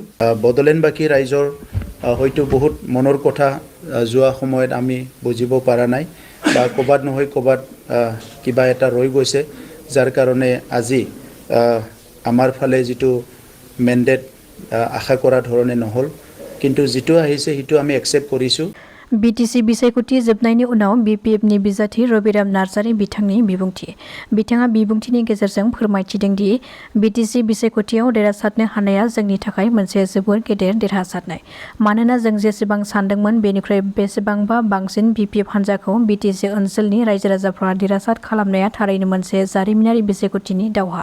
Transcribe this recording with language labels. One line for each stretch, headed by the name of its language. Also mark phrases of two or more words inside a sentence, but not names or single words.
Assamese: বড়োলেণ্ডবাসী ৰাইজৰ হয়তো বহুত মনৰ কথা যোৱা সময়ত আমি বুজিব পৰা নাই বা ক'বাত নহয় ক'বাত কিবা এটা ৰৈ গৈছে, যাৰ কাৰণে আজি আমাৰ ফালে যিটো মেণ্ডেট আশা কৰা ধৰণে নহ'ল, কিন্তু যিটো আহিছে সেইটো আমি একচেপ্ট কৰিছোঁ।
Bodo: BTC बिसायख'थि जोबनायनि उनाव BPFनि बिजाथि रबिराम नार्जारी बिथांनि बिबुंथि। बिथाङा बिबुंथिनि गेजेरजों फोरमायथिदों दि BTC बिसायख'थियाव देरहासारनो हानाया जोंनि थाखाय मोनसे जोबोद गेदेर देरहासारनाय। मानोना जों जेसेबां सानदोंमोन बेनिख्रुइ बेसेबांबा बांसिन BPF हान्जाखौ BTC ओनसोलनि रायजो राजाफ्रा देरहासार खालामनाया थारैनो मोनसे जारिमिनारि बिसायख'थिनि दावहा।